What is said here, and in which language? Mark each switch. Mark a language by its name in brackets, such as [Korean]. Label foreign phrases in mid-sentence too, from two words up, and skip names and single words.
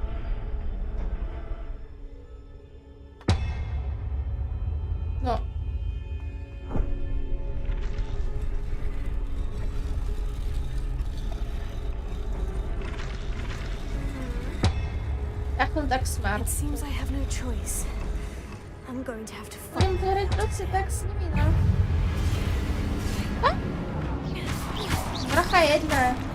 [Slovak] No. Tak smart. [English] It seems I have no choice. I'm going to have to [Slovak] Budem [English] fight. [Slovak] to hrať proste tak s nimi, no. Trocha jedna.